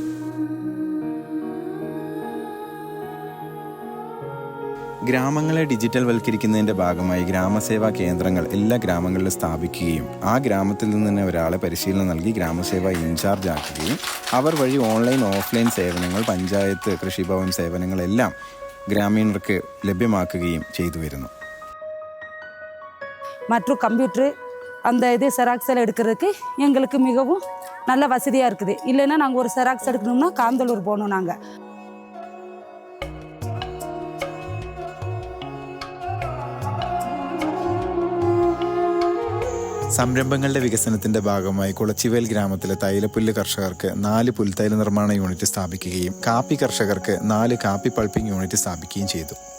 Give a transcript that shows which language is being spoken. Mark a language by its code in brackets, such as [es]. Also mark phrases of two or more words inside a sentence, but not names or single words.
[ml] ഗ്രാമങ്ങളെ ഡിജിറ്റൽ വൽക്കരിക്കുന്നതിൻ്റെ ഭാഗമായി ഗ്രാമസേവാ കേന്ദ്രങ്ങൾ എല്ലാ ഗ്രാമങ്ങളിലും സ്ഥാപിക്കുകയും ആ ഗ്രാമത്തിൽ നിന്ന് തന്നെ ഒരാളെ പരിശീലനം നൽകി ഗ്രാമസേവ ഇൻചാർജ് ആക്കുകയും അവർ വഴി ഓൺലൈൻ ഓഫ്ലൈൻ സേവനങ്ങൾ, പഞ്ചായത്ത്, കൃഷിഭവൻ സേവനങ്ങളെല്ലാം ഗ്രാമീണർക്ക് ലഭ്യമാക്കുകയും ചെയ്തു വരുന്നു. [ta] மற்றும் கம்ப்யூட்ரு அந்த இது செராக்ஸ் எல்லாம் எடுக்கிறதுக்கு எங்களுக்கு மிகவும் நல்ல வசதியாக இருக்குது. இல்லைன்னா நாங்கள் ஒரு செராக்ஸ் எடுக்கணும்னா காந்தலூர் போகணும். நாங்கள் [ml] സംരംഭങ്ങളുടെ വികസനത്തിൻ്റെ ഭാഗമായി കുളച്ചിവേൽ ഗ്രാമത്തിലെ തൈലപ്പുല്ല് കർഷകർക്ക് 4 പുൽത്തൈല നിർമ്മാണ യൂണിറ്റ് സ്ഥാപിക്കുകയും കാപ്പി കർഷകർക്ക് 4 കാപ്പി പൾപ്പിംഗ് യൂണിറ്റ് സ്ഥാപിക്കുകയും ചെയ്തു.